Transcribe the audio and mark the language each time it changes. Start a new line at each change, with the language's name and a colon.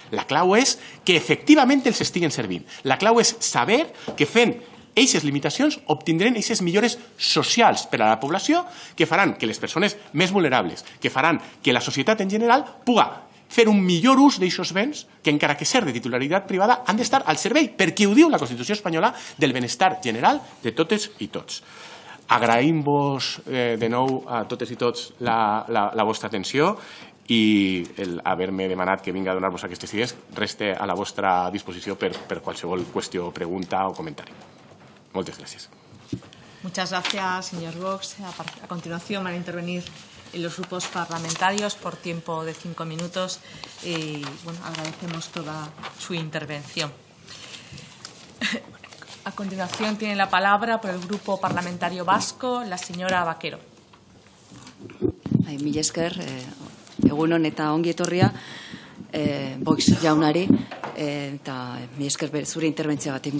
Catalan: La clau és que efectivament els estiguen servint. La clau és saber que fent aquestes limitacions obtindrem aquestes millores socials per a la població que faran que les persones més vulnerables, que faran que la societat en general puga fer un millor ús d'aquests béns que, encara que ser de titularitat privada, han d'estar al servei, perquè ho diu la Constitució espanyola, del benestar general de totes i tots. Agraïm-vos de nou a totes i tots la vostra atenció i haver-me demanat que vinga a donar-vos aquestes idees resta a la vostra disposició per qualsevol qüestió, pregunta o comentari.
Spanish: Muchas gracias. Muchas gracias, señor Vox. A continuación van a intervenir los grupos parlamentarios por tiempo de 5 minutos y agradecemos toda su intervención. A continuación tiene la palabra por el Grupo Parlamentario Vasco la señora Vaquero.
Basque: Mila esker, egunon eta ongi etorria. Vox jaunari eta mi esker zure interbentzioagatik.